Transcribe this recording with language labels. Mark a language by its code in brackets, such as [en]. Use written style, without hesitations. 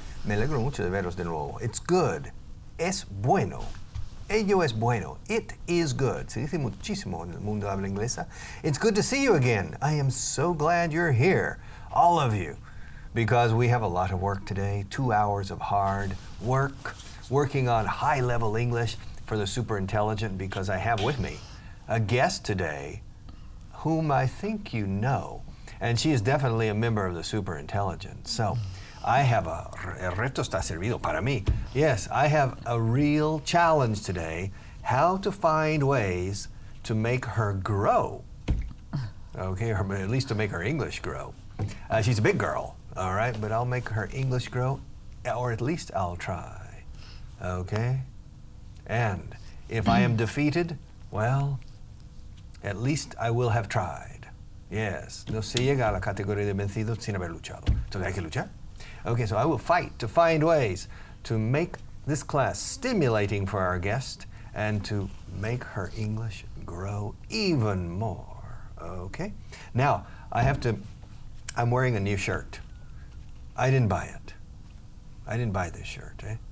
[es] Me alegro mucho de veros de nuevo. [en] It's good. [es] Es bueno. Ello es bueno. [en] It is good. [es] Se dice muchísimo en el mundo de habla inglesa. [en] It's good to see you again. I am so glad you're here, all of you, because we have a lot of work today. 2 hours of hard work, working on high-level English for the super intelligent, because I have with me a guest today whom I think you know, and she is definitely a member of the super intelligent. So I have [es] el reto está servido para mí. [en] Yes, I have a real challenge today, how to find ways to make her grow. Okay, or at least to make her English grow. She's a big girl, all right, but I'll make her English grow, or at least I'll try, okay? And if I am defeated, well, at least I will have tried. [es] Yes, no se llega a la categoría de vencido sin haber luchado. Entonces hay que luchar. [en] Okay, so I will fight to find ways to make this class stimulating for our guest and to make her English grow even more. Okay? Now, I'm wearing a new shirt. I didn't buy it. I didn't buy this shirt.